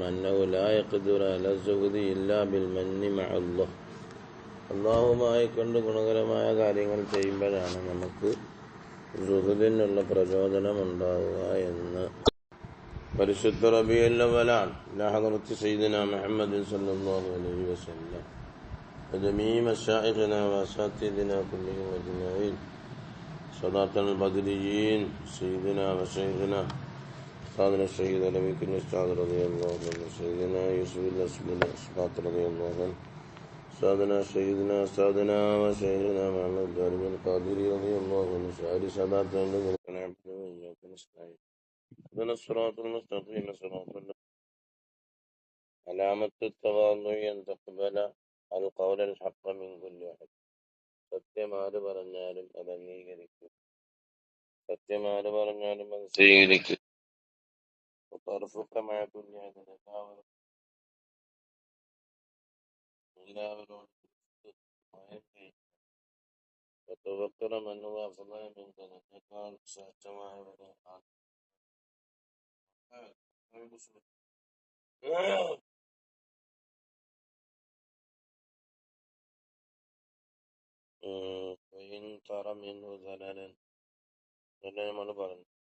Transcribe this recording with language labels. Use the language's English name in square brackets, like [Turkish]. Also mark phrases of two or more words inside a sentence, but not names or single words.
[Arabic] أنه لا يقدر على الزهد إلا بالمن مع الله, [Malayalam] അല്ലാഹുമായി കൊണ്ട് ഗുണകരമായ കാര്യങ്ങൾ ചെയ്യുമ്പോഴാണ് നമുക്ക് സുഹുദിനുള്ള പ്രചോദനം ഉണ്ടാവുക എന്ന്. പരിശുദ്ധ റബീഉൽ അവ്വലാണ്. [Arabic] إلى حضرة سيدنا محمد صلى الله عليه وسلم وجميع مشايخنا وأساتذتنا كلهم أجمعين. صلاة البدريين سيدنا وشيخنا أستاذنا الشهيد علوي بن أستاذ رضي الله عنه، سيدنا يوسف بن أسباط رضي الله عنه، أستاذنا وشيخنا محمد الدارمي القادري رضي الله عنه، سائر ساداتنا الذين نعبد وإياك نستعين اهدنا الصراط المستقيم صراط الله. علامة التواضع أن تقبل القول الحق من كل أحد, [Malayalam] സത്യമാര് പറഞ്ഞാലും അത് അംഗീകരിക്കും, സത്യമാര് പറഞ്ഞാലും അത് സ്വീകരിക്കും. എല്ലാവരോടും എന്നേക്കാൾ ശ്രേഷ്ഠമായവരെ നമ്മൾ പറഞ്ഞു.